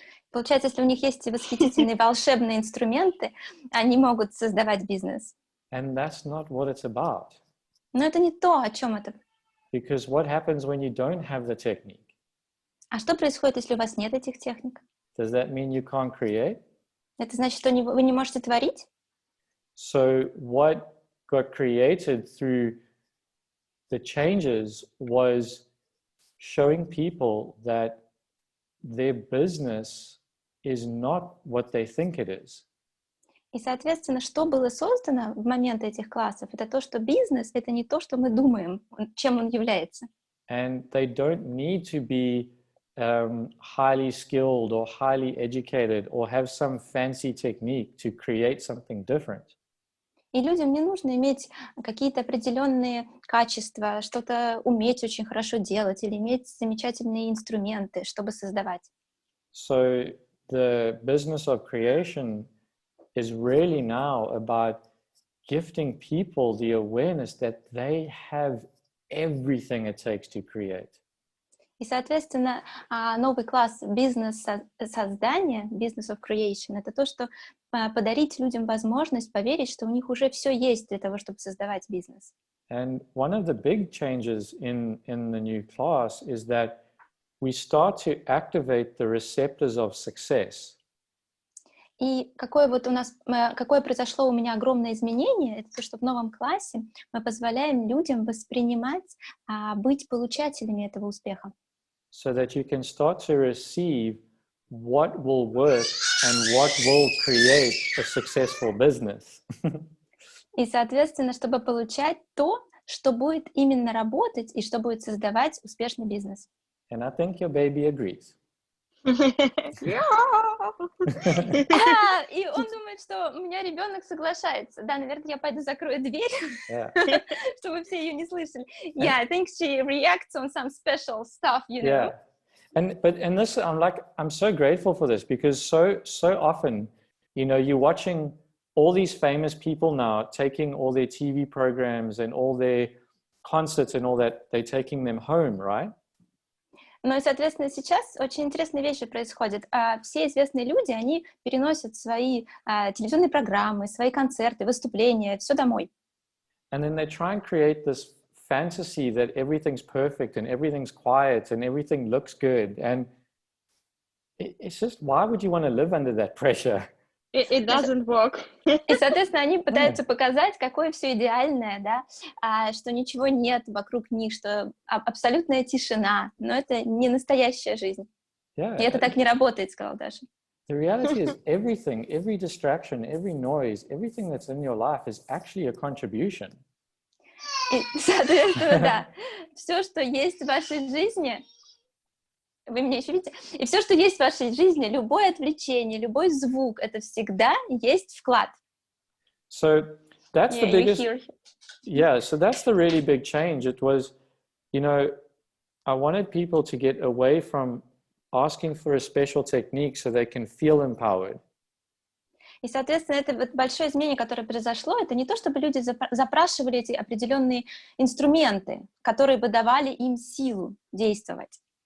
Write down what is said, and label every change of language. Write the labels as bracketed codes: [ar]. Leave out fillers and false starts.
[ru] Получается, если у них есть восхитительные волшебные инструменты, они могут создавать бизнес. [en] And that's not what it's about. [ru] Но это не то, о чем это. [en] Because what happens when you don't have the technique? [ru] А что происходит, если у вас нет этих техник? [en] Does that mean you can't create? [ru] Это значит, что вы не можете творить? [en] So what got created through the changes was showing people that their business is not what they think it is. [ru] И, соответственно, что было создано в момент этих классов, это то, что бизнес — это не то, что мы думаем, чем он является. [en] And they don't need to be highly skilled or highly educated or have some fancy technique to create something different. [ru] И людям не нужно иметь какие-то определенные качества, что-то уметь очень хорошо делать или иметь замечательные инструменты, чтобы создавать. [en] So the business of creation is really now about gifting people the awareness that they have everything it takes to create. [ru] И, соответственно, новый класс бизнес-создания, business of creation, это то, что подарить людям возможность поверить, что у них уже все есть для того, чтобы создавать бизнес. [en] And one of the big changes in the new class is that we start to activate the receptors of success. [ru] И какое произошло у меня огромное изменение, это то, что в новом классе мы позволяем людям воспринимать, быть получателями этого успеха. [en] So that you can start to receive what will work and what will create a successful business. [ru] И, соответственно, чтобы получать то, что будет именно работать и что будет создавать успешный бизнес. [en] And I think your baby agrees. [ru] И он думает, что у меня ребенок соглашается. Да, наверное, я пойду закрою дверь, чтобы все ее не слышали. [en] Yeah, I think she reacts on some special stuff, you know. Yeah, and this, I'm so grateful for this because so often, you're watching all these famous people now taking all their TV programs and all their concerts and all that, they're taking them home, right? [ru] Ну и, соответственно, сейчас очень интересные вещи происходят. Все известные люди, они переносят свои телевизионные программы, свои концерты, выступления, все домой. [en] And then they try and create this fantasy that everything's perfect and everything's quiet and everything looks good. And it's just, why would you want to live under that pressure? It doesn't work. [ru] И, соответственно, они пытаются показать, какое все идеальное, да, что ничего нет вокруг них, что абсолютная тишина, но это не настоящая жизнь. [en] Yeah. [ru] И это так не работает, сказал Даша. [en] The reality is everything, every distraction, every noise, everything that's in your life is actually a contribution. [ru] И, соответственно, да, все, что есть в вашей жизни, вы меня еще видите? И все, что есть в вашей жизни, любое отвлечение, любой звук, это всегда есть вклад. [en] So that's the biggest. Yeah, so that's the really big change. It was, I wanted people to get away from asking for a special technique so they can feel empowered. [ru] И, соответственно, это вот большое изменение, которое произошло, это не то, чтобы люди запрашивали эти определенные инструменты, которые бы давали им силу действовать.